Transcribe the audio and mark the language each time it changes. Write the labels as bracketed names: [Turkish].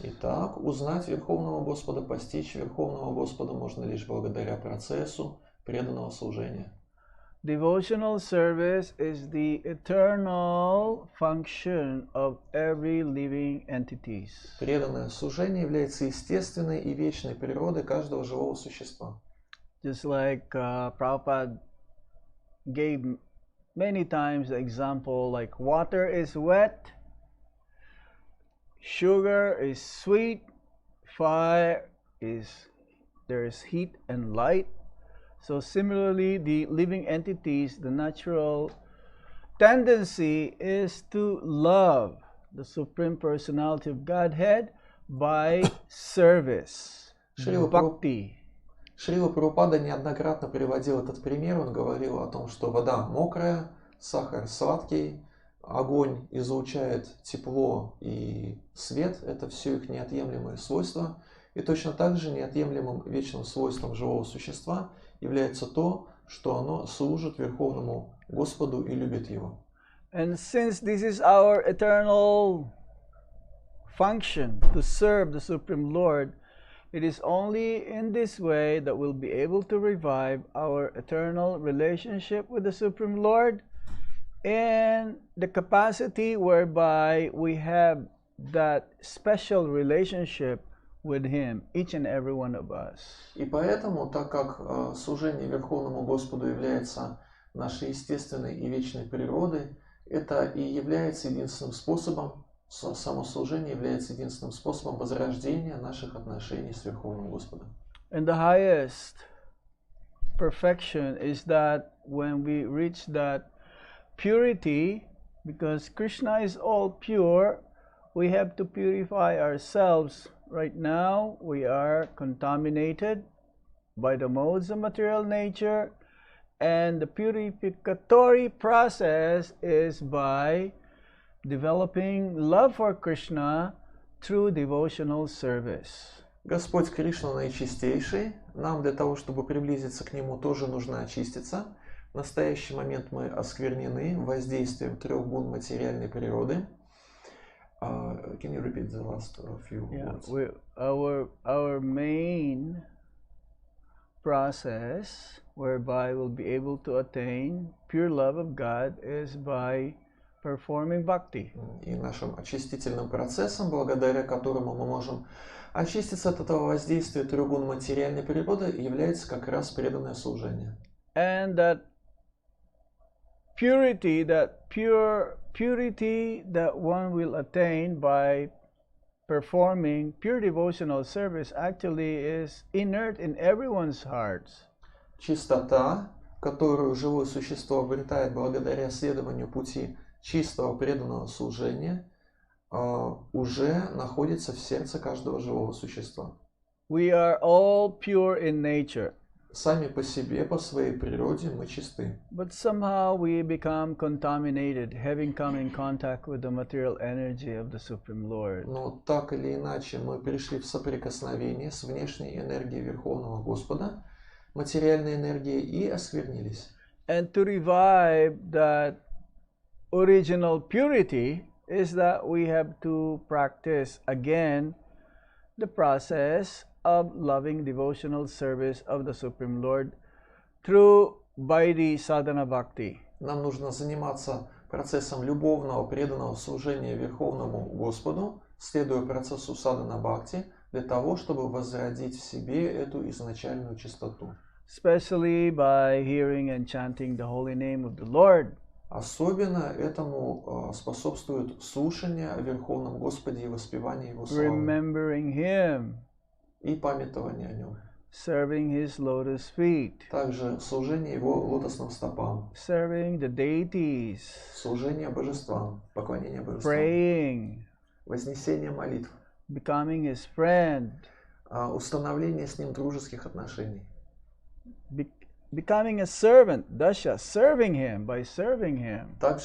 [Russian] Итак, узнать Верховного Господа, постичь Верховного Господа можно лишь благодаря процессу преданного служения. [English] Devotional service is the eternal function of every living entities. [Russian] Преданное служение является естественной и вечной природой каждого живого существа. [English] Just like Prabhupada gave many times the example, like water is wet, sugar is sweet, fire is, there is heat and light. So similarly, the living entities, the natural tendency is to love the Supreme Personality of Godhead by service, [Russian] Шрила [English] bhakti. [Russian] Прабхупада неоднократно приводил этот пример. Он говорил о том, что вода мокрая, сахар сладкий, огонь излучает тепло и свет. Это все их неотъемлемые свойства. И точно так же неотъемлемым вечным свойством живого существа является то, что оно служит Верховному Господу и любит Его. [English] And since this is our eternal function to serve the Supreme Lord, it is only in this way that we'll be able to revive our eternal relationship with the Supreme Lord and the capacity whereby we have that special relationship with Him, each and every one of us. [Russian] И поэтому, так как служение Верховному Господу является нашей естественной и вечной природой, это и является единственным способом, самослужение является единственным способом возрождения наших отношений с Верховным Господом. [English] And the highest perfection is that when we reach that purity, because Krishna is all pure, we have to purify ourselves. Right now, we are contaminated by the modes of material nature, and the purificatory process is by developing love for Krishna through devotional service. [Russian] Господь Кришна наичистейший. Нам для того, чтобы приблизиться к Нему, тоже нужно очиститься. В настоящий момент мы осквернены воздействием трех гун материальной природы. [English] Can you repeat the last few words? Our main process whereby we'll be able to attain pure love of God is by performing bhakti. [Russian] И нашим очистительным процессом, благодаря которому мы можем очиститься от этого воздействия трех гун материальной природы, является как раз преданное служение. [English] And that purity, purity that one will attain by performing pure devotional service actually is inert in everyone's hearts. [Russian] Чистота, которую живое существо обретает благодаря следованию пути чистого преданного служения, уже находится в сердце каждого живого существа. [English] We are all pure in nature. [Russian] Сами по себе, по своей природе мы чисты. [English] But somehow we become contaminated, having come in contact with the material energy of the Supreme Lord. [Russian] Но так или иначе мы пришли в соприкосновение с внешней энергией Верховного Господа, материальной энергией, и осквернились. [English] And to revive that original purity is that we have to practice again the process of loving devotional service of the Supreme Lord through Vaidhi Sadhana Bhakti. [Russian] Нам нужно заниматься процессом любовного преданного служения Верховному Господу, следуя процессу садхана бхакти, для того, чтобы возродить в себе эту изначальную чистоту. [English] Especially by hearing and chanting the holy name of the Lord. [Russian] Особенно этому способствует слушание о Верховном Господе и воспевание Его славы. [English] Remembering Him. [Russian] И памятование о Нем. [English] Serving His lotus feet. [Russian] Также служение Его лотосным стопам. [English] Serving the deities. [Russian] Служение божествам, поклонение божествам. [English] Praying. [Russian] Вознесение молитв. [English] Becoming His friend. [Russian] Установление с Ним дружеских отношений. [English] Becoming a servant, dasha, serving Him, by serving Him.